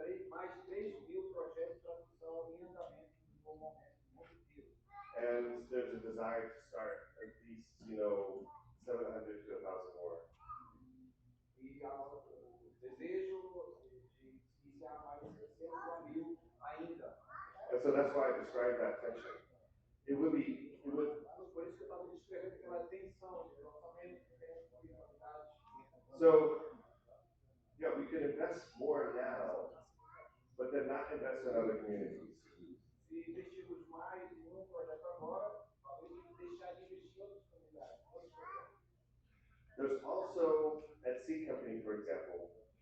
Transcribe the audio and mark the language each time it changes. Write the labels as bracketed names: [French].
[Portuguese] mais de 3.000 projetos de tradução em andamento no momento, no mundo inteiro. [English] And there's a desire to start at least, 700 to 1,000 more. [Portuguese] E o desejo de iniciar mais de 600 a 1.000 ainda. [English] And so that's why I described that tension. It would, [Portuguese] Por isso que eu estava descrevendo aquela tensão de lançamento, tempo e qualidade. [English] so, yeah, we could invest more now, but then not invest in other communities. [Portuguese] Se investirmos mais em um projeto agora, talvez deixar de investir em outras comunidades. [English] There's also, at Seed Company, for example,